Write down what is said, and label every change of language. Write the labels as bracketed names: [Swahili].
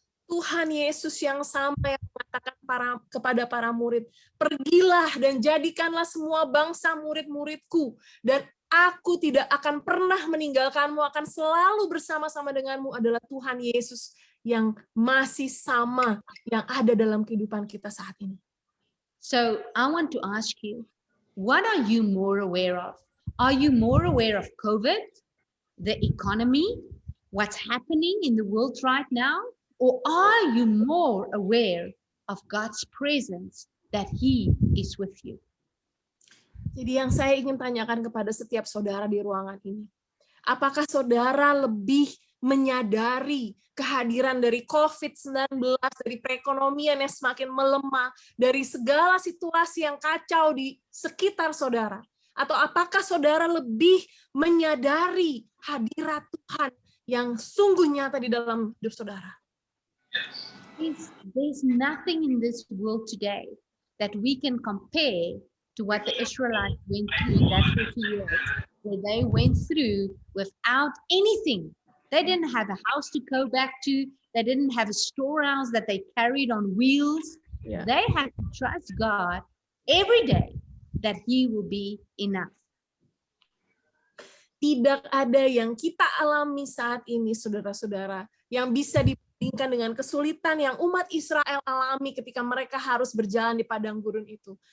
[Indonesian] Tuhan Yesus yang sama yang mengatakan kepada para murid, pergilah dan jadikanlah semua bangsa murid-muridku, dan aku tidak akan pernah meninggalkanmu, akan selalu bersama-sama denganmu, adalah Tuhan Yesus yang masih sama, yang ada dalam kehidupan kita saat ini. [English] So I want to ask you, what are you more aware of? Are you more aware of COVID, the economy, what's happening in the world right now? Or are you more aware of God's presence, that He is with you? [Indonesian] Jadi yang saya ingin tanyakan kepada setiap saudara di ruangan ini, apakah saudara lebih menyadari kehadiran dari COVID-19, dari perekonomian yang semakin melemah, dari segala situasi yang kacau di sekitar saudara? Atau apakah saudara lebih menyadari hadirat Tuhan yang sungguh nyata di dalam hidup saudara? [English] There's nothing in this world today that we can compare to what the Israelites went through in that 40 years, where they went through without anything. They didn't have a house to go back to. They didn't have a storehouse that they carried on wheels. Yeah. They had to trust God every day that He will be enough. [Indonesian] Tidak ada yang kita alami saat ini, saudara-saudara, yang bisa dibandingkan dengan kesulitan yang umat Israel alami ketika mereka harus berjalan di padang gurun itu.